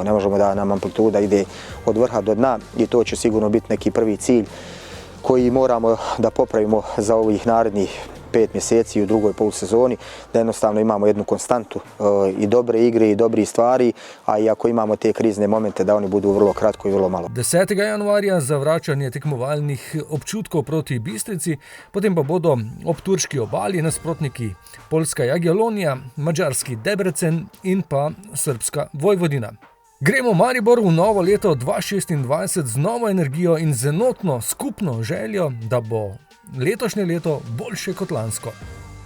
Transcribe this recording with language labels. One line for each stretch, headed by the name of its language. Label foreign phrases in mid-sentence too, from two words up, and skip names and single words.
Bosnian: Ne možemo da nam amplituda ide od vrha do dna i to će sigurno biti neki prvi cilj koji moramo da popravimo za ovih narednih 5 mjeseci u drugoj polusezoni, da jednostavno imamo jednu konstantu i dobre igre i dobrih stvari, a i ako imamo te krizne momente da oni budu vrlo kratko i vrlo malo.
Slovenian: 10. januarja za vračanje tekmovalnih občutkov proti Bistrici, potem pa bodo ob turški obali nasprotniki poljska Jagiellonija, mađarski Debrecen in pa srpska Vojvodina. Gremo Maribor v novo leto 2026 z novo energijo in z enotno skupno željo, da bo letošnje leto boljše kot lansko.